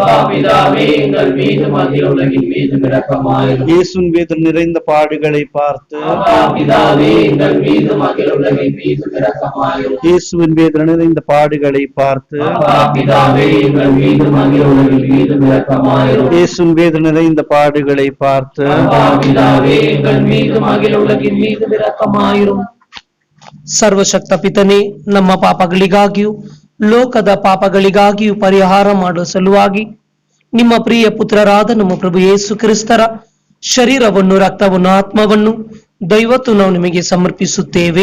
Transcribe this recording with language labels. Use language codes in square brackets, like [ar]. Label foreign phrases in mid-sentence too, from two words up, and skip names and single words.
[ta] இயேசுவின் வேதனை நிறைந்த பாடுகளை பார்த்து இயேசுவின் வேதனை நிறைந்த பாடுகளை பார்த்து இயேசுவின் வேதனை நிறைந்த பாடுகளை பார்த்து [kn] ಸರ್ವಶಕ್ತ ಪಿತನೇ, ನಮ್ಮ ಪಾಪಗಳಿಗಾಗಿಯೂ ಲೋಕದ ಪಾಪಗಳಿಗಾಗಿಯೂ ಪರಿಹಾರ ಮಾಡುವ ಸಲುವಾಗಿ ನಿಮ್ಮ ಪ್ರಿಯ ಪುತ್ರರಾದ ನಮ್ಮ ಪ್ರಭು ಯೇಸು ಕ್ರಿಸ್ತರ ಶರೀರವನ್ನು, ರಕ್ತವನ್ನು, ಆತ್ಮವನ್ನು ದೈವತ್ತು ನಾವು ನಿಮಗೆ ಸಮರ್ಪಿಸುತ್ತೇವೆ.